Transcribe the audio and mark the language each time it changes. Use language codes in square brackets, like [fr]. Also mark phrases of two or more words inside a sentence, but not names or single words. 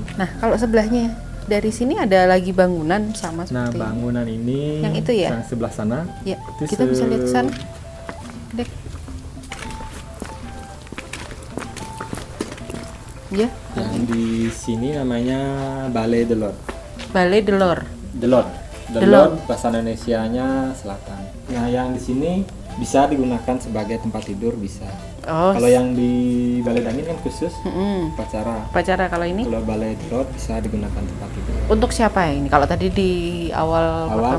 [id] Nah, kalau sebelahnya dari sini ada lagi bangunan sama Nah, seperti bangunan ini yang itu ya? yang sebelah sana. ya. Itu Kita bisa lihat ke sana. Dek. Ya, Yang di sini namanya Balai Delor. Balai Delor. Delor. Delor. Delor bahasa Indonesianya selatan. Nah, yang di sini bisa digunakan sebagai tempat tidur bisa. Oh. Kalau yang di Balai Dangin kan khusus Mm-mm. upacara. Upacara, kalau ini Kalau Balai Delor bisa digunakan tempat tidur. untuk siapa ya ini? Kalau tadi di awal Awal